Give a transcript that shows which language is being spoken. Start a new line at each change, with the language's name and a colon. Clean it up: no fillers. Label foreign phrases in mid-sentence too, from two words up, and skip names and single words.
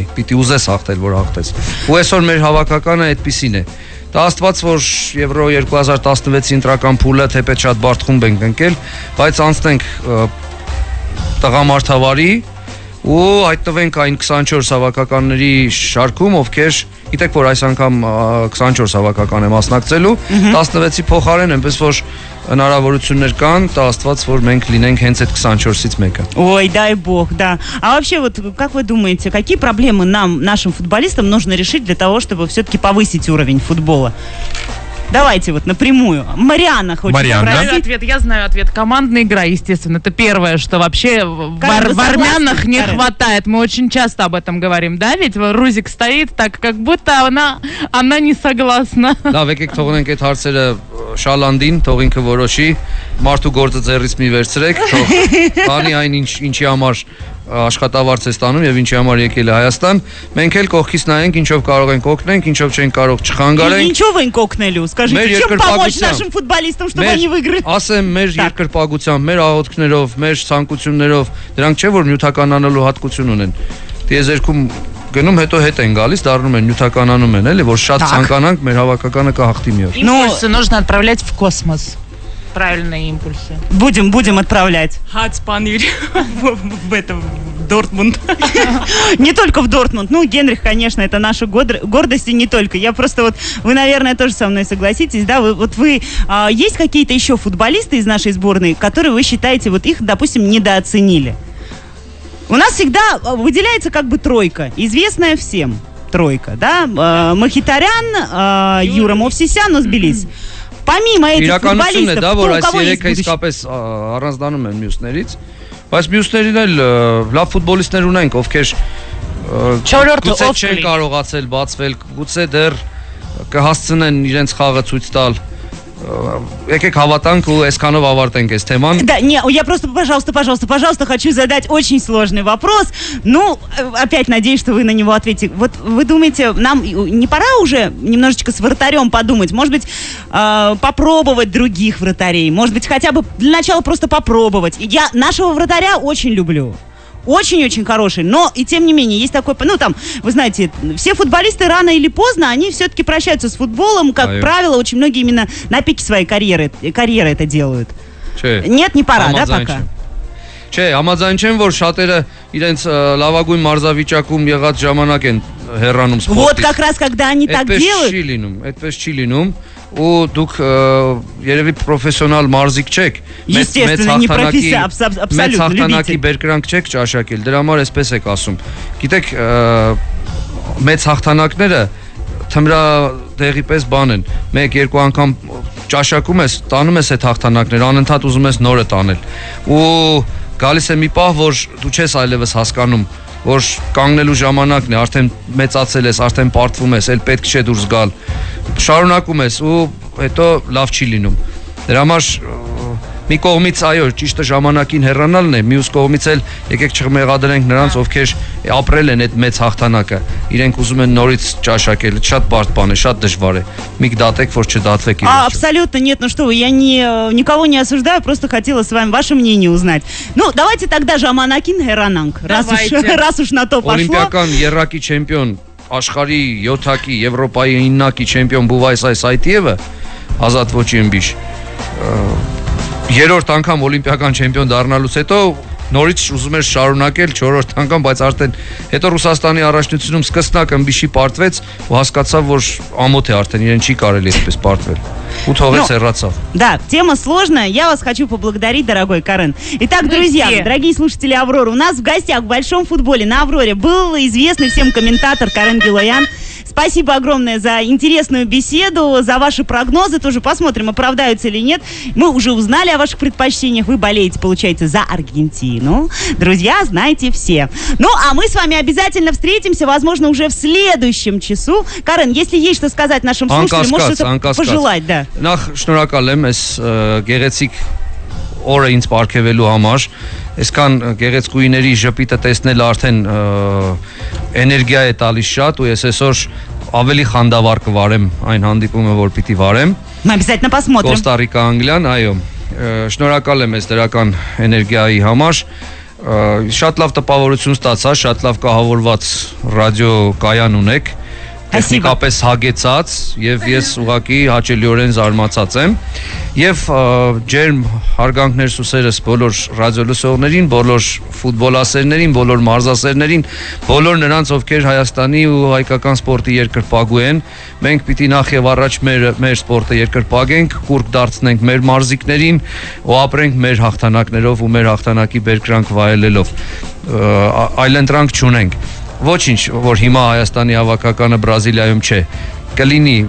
Armenian: Պիտի ուզես հաղթել, որ հաղթես։ Ու այսօր մեր հավաքականը այդպիսին է։ Դա աստված, որ Եվրո 2016-ի ընտրական փուլը թեպետ շատ բարդ խումբ ենք ընկել, բայց անցնենք տղամարդավարի ու հայտնվենք այն 24 հավաքականների շարքում, ովքեր գիտեք, որ այս անգամ 24 հավաքական է մասնակցելու, 16-ի փոխարեն, այնպես որ հնարավորություններ կան, դա աստված, որ մենք լինենք հենց այդ 24-ից մեկը։
Russian: Ой, дай бог, да. А вообще, вот как вы думаете, какие проблемы нам, нашим футболистам, нужно решить для того, чтобы все-таки повысить уровень футбола? Давайте вот напрямую. Марианна хочет спросить. Ответ, я знаю ответ. Командная игра, естественно. Это первое, что вообще в армянах не хватает. Мы очень часто об этом говорим, да? Ведь Рузик стоит так, как будто она не согласна.
Armenian: Լավ, եկեք թողնենք այդ հարցերը Շալանդին, թող ինքը որոշի, մարդու գործը ձեռից մի վերցրեք, թող բանի այն ինչի համար աշխատավարձ է ստանում եւ ինչի համար եկել է Հայաստան, մենք էլ կողքից նայենք, ինչով կարող ենք օգնենք, ինչով չենք կարող չխանգարենք։ Ինչով ենք օգնելու,
Russian: скажите, чем помочь нашим футболистам, чтобы они выиграли?
Armenian: Ասեմ, մեր երկրպագությամբ, մեր աղոթքներով, մեր ցանկություններով, դրանք չէ որ նյութականանալու հատկություն ունեն։ Տիեզերքում գնում հետո հետ են գալիս, դառնում են նյութականանում են, էլի, որ շատ ցանկանանք, մեր հավաքականը կհաղթի մի օր։
Russian: Импульсы нужно отправлять в космос. Правильные импульсы. Будем отправлять. Хацпанырь в Дортмунд. Не только в Дортмунд. Ну, Генрих, конечно, это наша гордость, и не только. Я просто вот, вы, наверное, тоже со мной согласитесь, да? Есть какие-то еще футболисты из нашей сборной, которые вы считаете, вот их, допустим, недооценили? У нас всегда выделяется как бы тройка, известная всем тройка, да? Махитарян, Юра Мовсисян, но сбились. Помимо этих футболистов, да, кто, у кого есть будущее?
Armenian: իսկապես առանձնանում են մյուսներից, բայց մյուսներին էլ լավ ֆուտբոլիստներ ունենք, ովքեր գուցե չեն կարողացել բացվել, գուցե դեռ կհասցնեն իրենց խաղը ցույց տալ։ Եկեք հավատանք ու այսքանով ավարտենք այս թեման։
Russian: Да, не, я просто, пожалуйста, хочу задать очень сложный вопрос. Ну, опять надеюсь, что вы на него ответите. Вот вы думаете, нам не пора уже немножечко с вратарем подумать? Может быть, попробовать других вратарей? Может быть, хотя бы для начала просто попробовать? Я нашего вратаря очень люблю. Очень-очень хороший, но и тем не менее есть такой, ну там, вы знаете, все футболисты рано или поздно, они все-таки прощаются с футболом, как правило, очень многие именно на пике своей карьеры это делают. Нет, не пора, да, пока?
Armenian: Չէ, համաձայն չեմ, որ շատերը իրենց լավագույն մարզավիճակում եղած ժամանակ են հեռանում սպորտից։
Russian: Вот как раз когда они так делают.
Armenian: Այդպես չի լինում, ու դուք երևի պրոֆեսիոնալ մարզիկ չեք։
Russian: Естественно, не профессионал, абсолютно
Armenian: հաղթանակի բերկրանք չեք ճաշակել, դրա համար էսպես եք ասում։ Գիտեք, մեծ հաղթանակները թմրադեղի պես բան են։ 1-2 անգամ ճաշակում ես, տանում ես այդ հաղթանակները, անընդհատ ուզում ես նորը տանել։ Ու գալիս է մի պահ, որ դու չես այլևս հասկանում, որ կանգնելու ժամանակն է, արդեն մեծացել ես, արդեն պարտվում ես, էլ պետք չէ դուրս գալ։ Շարունակում ես ու հետո լավ չի լինում։ Դրա համար մի կողմից այո, ճիշտը ժամանակին հեռանալն է, մյուս կողմից էլ եկեք չմեղադրենք նրանց, ովքեր ապրել են այդ մեծ հաղթանակը, իրենք ուզում են норից ճաշակել, շատ բարդ բան է, շատ դժվար է։ Մի դատեք, որ չդատվեք իրենց։
Russian: Абсолютно нет, ну что вы, я никого не осуждаю, просто хотела с вами ваше мнение узнать. Ну, давайте тогда
Armenian: ժամանակին հեռանանք,
Russian: раз уж на то пошло.
Armenian: Օլիմպիական երրակի չեմպիոն, աշխարհի 7-ակի, Եվրոպայի 9-ակի չեմպիոն Բուվայս Այսայթիևը, Ազատ Ոչիմբիշ, երրորդ անգամ օլիմպիական չեմպիոն դառնալուց հետո նորից ուզում էր շարունակել 4-րդ անգամ, բայց արդեն հետո Ռուսաստանի առաջնությունում սկսնակ ըմբիշի պարտվեց ու հասկացավ, որ ամոթ է արդեն իրեն չի կարելի այսպես պարտվել ու թողեց հեռացավ։
Russian: Да, тема сложная. Я вас хочу поблагодарить, дорогой Карен. Итак, друзья, дорогие слушатели Авроры, у нас в гостях в большом футболе на Авроре был известный всем комментатор Карен Гилоян. Спасибо огромное за интересную беседу, за ваши прогнозы. Тоже посмотрим, оправдаются или нет. Мы уже узнали о ваших предпочтениях. Вы болеете, получается, за Аргентину. Друзья, знаете все. Ну, а мы с вами обязательно встретимся, возможно, уже в следующем часу. Карен, если есть что сказать нашим слушателям, может что-то пожелать, да.
Armenian: Նախ շնորհակալ եմ այս գեղեցիկ օրը ինձ ապարգևելու համար, այսքան գեղեցկուիների ժպիտը տեսնել արդեն էներգիա է տալիս շատ ու ես այսօր ավելի խանդավառ կվարեմ այն հանդիպումը, որ պիտի վարեմ։
Russian: Мы обязательно посмотрим.
Armenian: Կոստա Ռիկա Անգլիան, այո։ Շնորհակալ եմ այս դրական էներգիայի համար։ Շատ լավ տպավորություն ստացա, շատ լավ կահավորված ռադիո կայան ունեք։ Տեխնիկապես հագեցած եւ ես ուղղակի հաճելիորեն զարմացած եմ եւ ջերմ հարգանքներ սուսերս բոլոր ռադիոլսողներին, բոլոր ֆուտբոլասերներին, բոլոր մարզասերներին, բոլոր նրանց, ովքեր Հայաստանի ու հայկական սպորտի երկրպագու են։ Մենք պիտի նախ եւ առաջ մեր սպորտը երկրպագենք, կուրկ դարձնենք մեր մարզիկներին ու ապրենք մեր հաղթանակներով ու մեր հաղթանակի բերկրանք վայելելով։ Այլընտրանք չունենք։ Ոչինչ, որ հիմա Հայաստանի հավաքականը Բրազիլիայում չէ, կլինի